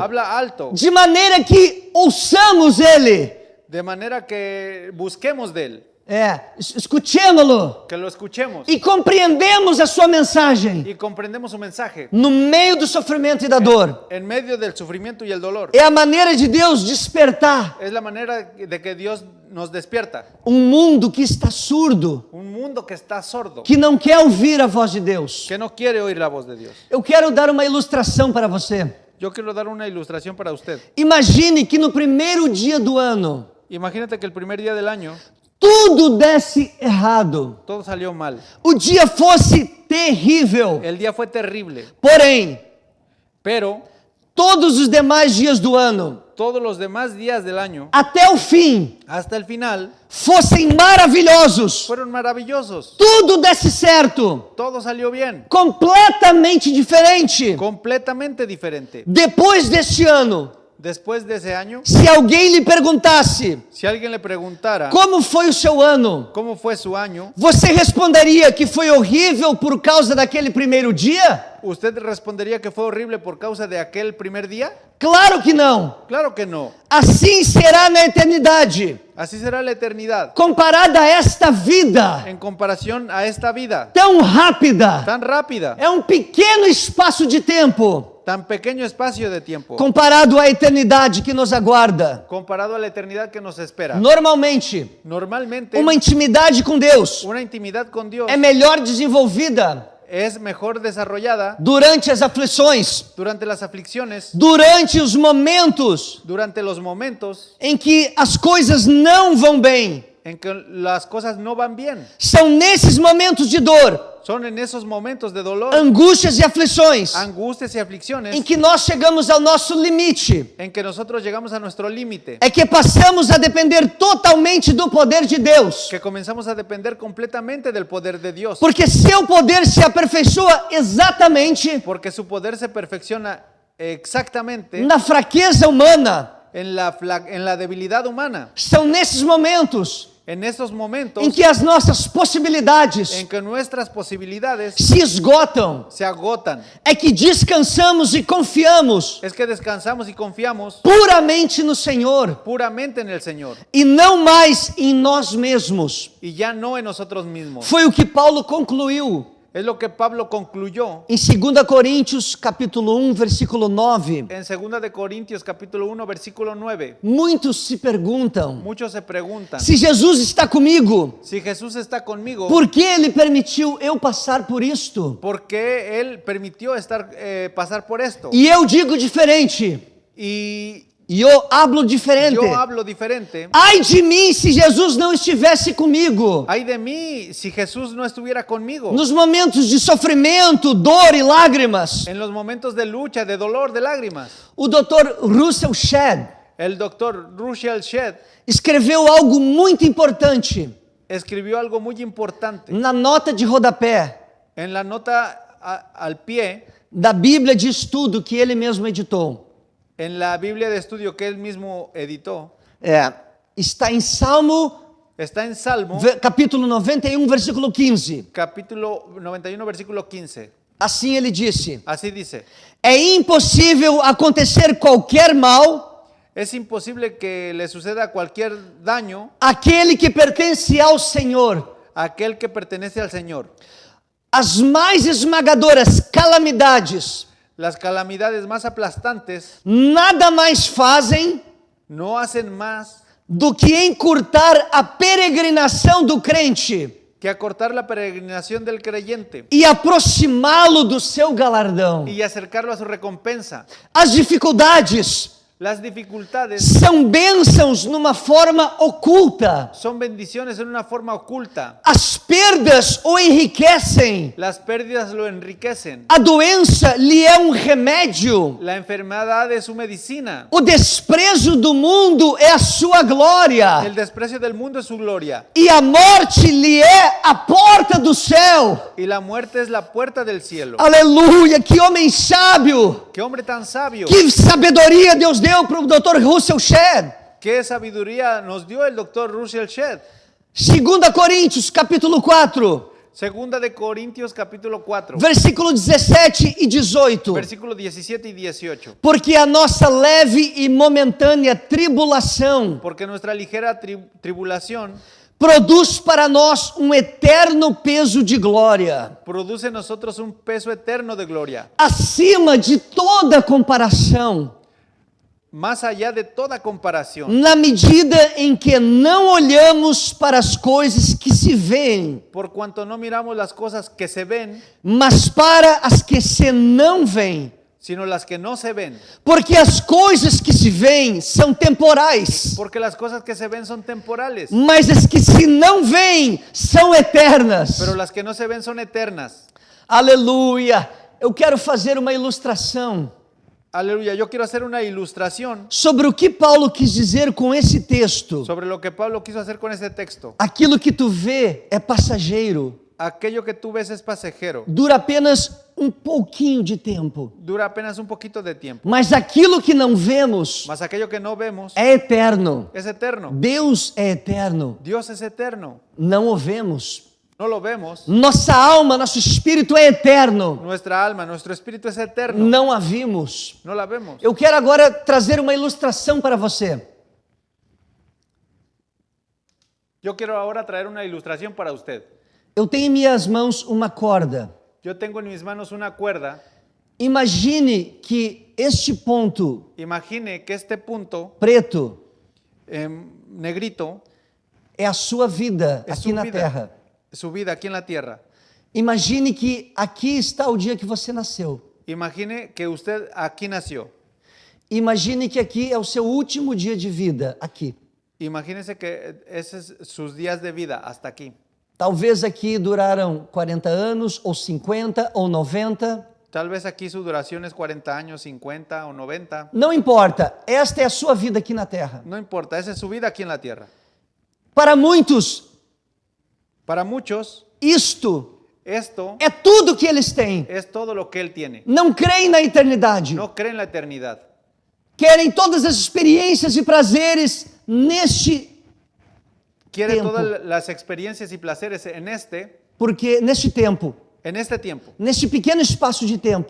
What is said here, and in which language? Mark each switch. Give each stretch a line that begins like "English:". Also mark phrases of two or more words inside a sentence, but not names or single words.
Spanish: habla alto,
Portuguese: de maneira que ouçamos Ele.
Spanish: de manera que busquemos de Él,
Portuguese: Escutemos-lo
Spanish: que lo escuchemos
Portuguese: e compreendemos a sua mensagem
Spanish: y comprendemos su mensaje.
Portuguese: no meio do sofrimento e da dor.
Spanish: En medio del sufrimiento y el dolor,
Portuguese: É a maneira de Deus despertar
Spanish: es la manera de que Dios nos despierta.
Portuguese: mundo que está surdo,
Spanish: Un mundo que está sordo,
Portuguese: que não quer ouvir a voz de Deus.
Spanish: que no quiere oír la voz de Dios.
Portuguese: Eu quero dar uma ilustração para você.
Spanish: Yo quiero dar una ilustración para usted.
Portuguese: Imagine que no primeiro dia do ano,
Spanish: Imagínate que el primer día del año
Portuguese: tudo desse errado.
Spanish: todo salió mal.
Portuguese: O dia fosse terrível.
Spanish: El día fue terrible,
Portuguese: Porém,
Spanish: pero
Portuguese: todos os demais dias do ano,
Spanish: todos los demás días del año,
Portuguese: até o fim,
Spanish: hasta el final,
Portuguese: fossem maravilhosos.
Spanish: fueron maravillosos.
Portuguese: Tudo desse certo.
Spanish: Todo salió bien,
Portuguese: Completamente diferente.
Spanish: completamente diferente.
Portuguese: Depois deste ano,
Spanish: Después de ese año,
Portuguese: se alguém lhe perguntasse
Spanish: si alguien le preguntara
Portuguese: como foi o seu ano,
Spanish: cómo fue su año,
Portuguese: você responderia que foi horrível por causa daquele primeiro dia?
Spanish: ¿usted respondería que fue horrible por causa de aquel primer día?
Portuguese: Claro que não.
Spanish: Claro que no.
Portuguese: Assim será na eternidade.
Spanish: Así será la eternidad,
Portuguese: Comparada a esta vida
Spanish: en comparación a esta vida
Portuguese: tão rápida,
Spanish: tan rápida,
Portuguese: é um pequeno espaço de tempo
Spanish: tan pequeño espacio de tiempo,
Portuguese: comparado à eternidade que nos aguarda.
Spanish: comparado a la eternidad que nos espera.
Portuguese: Normalmente,
Spanish: Normalmente,
Portuguese: uma intimidade com Deus
Spanish: una intimidad con Dios
Portuguese: é melhor desenvolvida
Spanish: es mejor desarrollada
Portuguese: durante as aflições,
Spanish: durante las aflicciones,
Portuguese: durante os momentos
Spanish: durante los momentos
Portuguese: em que as coisas não vão bem.
Spanish: en que las cosas no van bien.
Portuguese: São nesses momentos de dor
Spanish: Son en esos momentos de dolor,
Portuguese: angústias e aflições,
Spanish: angustias y aflicciones
Portuguese: em que nós chegamos ao nosso limite,
Spanish: en que nosotros llegamos a nuestro límite,
Portuguese: é que passamos a depender totalmente do poder de Deus.
Spanish: que comenzamos a depender completamente del poder de Dios,
Portuguese: Porque seu poder se aperfeiçoa exatamente
Spanish: porque su poder se perfecciona exactamente
Portuguese: na fraqueza humana.
Spanish: en la debilidad humana.
Portuguese: São nesses momentos
Spanish: En estos momentos
Portuguese: em que as nossas possibilidades
Spanish: en que nuestras posibilidades
Portuguese: se esgotam,
Spanish: se agotan,
Portuguese: é que descansamos e confiamos
Spanish: es que descansamos y confiamos
Portuguese: puramente no Senhor
Spanish: puramente en el Señor
Portuguese: e não mais em nós mesmos.
Spanish: y ya no en nosotros mismos.
Portuguese: Foi o que Paulo concluiu
Spanish: Es lo que Pablo concluyó
Portuguese: em 2 Coríntios, capítulo 1, versículo 9.
Spanish: en 2 de Corintios capítulo 1 versículo 9.
Portuguese: Muitos se perguntam:
Spanish: Muchos se preguntan,
Portuguese: se Jesus está comigo,
Spanish: si Jesús está conmigo,
Portuguese: por que ele permitiu eu passar por isto?
Spanish: ¿por qué Él permitió pasar por esto?
Portuguese: E eu digo diferente.
Spanish: Y
Portuguese: E eu hablo diferente.
Spanish: yo hablo diferente.
Portuguese: Ai de mim se Jesus não estivesse comigo.
Spanish: Ay de mí si Jesús no estuviera conmigo.
Portuguese: Nos momentos de sofrimento, dor e lágrimas.
Spanish: En los momentos de lucha, de dolor, de lágrimas.
Portuguese: O Dr. Russell Shedd
Spanish: El doctor Russell Shedd
Portuguese: escreveu algo muito importante
Spanish: escribió algo muy importante
Portuguese: na nota de rodapé
Spanish: en la nota al pie,
Portuguese: da Bíblia de estudo que ele mesmo editou.
Spanish: en la Biblia de estudio que él mismo editó.
Portuguese: Está em Salmo,
Spanish: Está en Salmo,
Portuguese: capítulo 91, versículo 15.
Spanish: capítulo 91, versículo 15.
Portuguese: Assim ele disse:
Spanish: Así dice:
Portuguese: é impossível acontecer qualquer mal
Spanish: es imposible que le suceda cualquier daño
Portuguese: àquele que pertence ao Senhor.
Spanish: a aquel que pertenece al Señor.
Portuguese: As mais esmagadoras calamidades
Spanish: Las calamidades más aplastantes
Portuguese: nada mais fazem
Spanish: no hacen más
Portuguese: do que encurtar a peregrinação do crente
Spanish: que acortar la peregrinación del creyente
Portuguese: e aproximá-lo do seu galardão.
Spanish: y acercarlo a su recompensa.
Portuguese: As dificuldades
Spanish: Las dificultades
Portuguese: são bênçãos numa forma oculta.
Spanish: son bendiciones en una forma oculta.
Portuguese: As perdas o enriquecem.
Spanish: Las pérdidas lo enriquecen.
Portuguese: A doença lhe é um remédio.
Spanish: La enfermedad es su medicina.
Portuguese: O desprezo do mundo é a sua glória.
Spanish: El desprecio del mundo es su gloria.
Portuguese: E a morte lhe é a porta do céu.
Spanish: Y la muerte es la puerta del cielo.
Portuguese: Aleluia, que homem sábio.
Spanish: ¡Qué hombre tan sabio!
Portuguese: Que sabedoria Deus deu para o Dr. Russell Shedd.
Spanish: ¡Qué sabiduría nos dio el doctor Russell Shedd!
Portuguese: 2 Coríntios, capítulo 4,
Spanish: Segunda de Corintios capítulo 4,
Portuguese: versículo 17 e 18.
Spanish: versículos 17 y 18.
Portuguese: Porque a nossa leve e momentânea tribulação
Spanish: Porque nuestra ligera tribulación
Portuguese: produz para nós um eterno peso de glória,
Spanish: produce en nosotros un peso eterno de gloria,
Portuguese: acima de toda comparação,
Spanish: más allá de toda comparación,
Portuguese: na medida em que não olhamos para as coisas que se veem,
Spanish: por cuanto no miramos las cosas que se ven,
Portuguese: mas para as que se não veem.
Spanish: sino las que no se ven.
Portuguese: Porque as coisas que se veem são temporais,
Spanish: Porque las cosas que se ven son temporales,
Portuguese: mas as que se não veem são eternas.
Spanish: pero las que no se ven son eternas.
Portuguese: Aleluia! Eu quero fazer uma ilustração
Spanish: Aleluya, yo quiero hacer una ilustración
Portuguese: sobre o que Paulo quis dizer com esse texto.
Spanish: sobre lo que Pablo quiso hacer con este texto.
Portuguese: Aquilo que tu vê é passageiro,
Spanish: Aquello que tú ves es pasajero,
Portuguese: dura apenas um pouquinho de tempo.
Spanish: dura apenas un poquito de tiempo,
Portuguese: Mas aquilo que não vemos
Spanish: mas aquello que no vemos
Portuguese: é eterno.
Spanish: es eterno.
Portuguese: Deus é eterno.
Spanish: Dios es eterno,
Portuguese: Não o vemos.
Spanish: no lo vemos.
Portuguese: Nossa alma, nosso espírito é eterno.
Spanish: Nuestra alma, nuestro espíritu es eterno,
Portuguese: Não a vimos.
Spanish: no la vemos.
Portuguese: Eu quero agora trazer uma ilustração para você.
Spanish: Yo quiero ahora traer una ilustración para usted.
Portuguese: Eu tenho em minhas mãos uma corda.
Spanish: Yo tengo en mis manos una cuerda.
Portuguese: Imagine que este ponto
Spanish: Imagine que este punto
Portuguese: preto
Spanish: negrito
Portuguese: é a sua vida
Spanish: es
Portuguese: aqui na terra.
Spanish: su vida aquí en la tierra.
Portuguese: Imagine que aqui está o dia que você nasceu.
Spanish: Imagine que usted aquí nació.
Portuguese: Imagine que aqui é o seu último dia de vida, aqui.
Spanish: Imagínese que ese es sus días de vida hasta aquí.
Portuguese: Talvez aqui duraram 40 anos, ou 50, ou 90.
Spanish: Tal vez aquí su duración es 40 años, 50 o 90.
Portuguese: Não importa, esta é a sua vida aqui na terra.
Spanish: No importa, esa es su vida aquí en la tierra.
Portuguese: Para muitos,
Spanish: Para muchos,
Portuguese: isto
Spanish: esto
Portuguese: é tudo que eles têm.
Spanish: es todo lo que Él tiene.
Portuguese: Não creem na eternidade.
Spanish: No creen en la eternidad.
Portuguese: Querem todas as experiências e prazeres neste
Spanish: Quiere Tiempo. todas las experiencias y placeres
Portuguese: neste tempo,
Spanish: en este tiempo,
Portuguese: neste pequeno espaço de tempo,